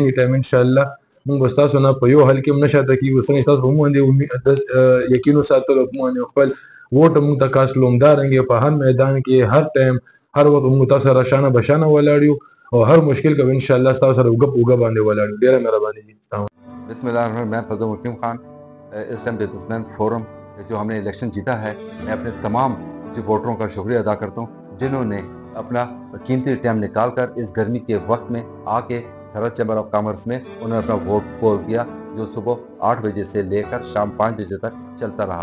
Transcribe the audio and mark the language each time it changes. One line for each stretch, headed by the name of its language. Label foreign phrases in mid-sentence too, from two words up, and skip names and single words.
English: any time
Pashto: انشاءالله موږ به ستاسو نه په یو حل کې هم نه شاته کېږو. څنګه چې تاسو په موږ باندې یقین وساتلو، په موږ باندې خپل ووټ موږ ته کاست کړو، همدارنګې په هر میدان کې هر ټایم هر وخت موږ تاسو سره شانه بشانه ولاړ یو او هر مشکل کې انشاءالله ستاسو سره اوږه په اوږه باندې ولاړ یو. ډېره مهرباني دي.
Arabic: بسم اللہ الرحمن الرحیم.
Urdu: میں فضل حکیم خان، اس ٹائم بزنس مین فورم جو ہم نے الیکشن جیتا ہے، میں اپنے تمام ووٹروں کا شکریہ ادا کرتا ہوں جنہوں نے اپنا قیمتی ٹائم نکال کر اس گرمی کے وقت میں آ کے سرحد چیمبر آف کامرس میں انہوں نے اپنا ووٹ پول کیا، جو صبح 8 بجے سے لے کر شام 5 بجے تک چلتا رہا.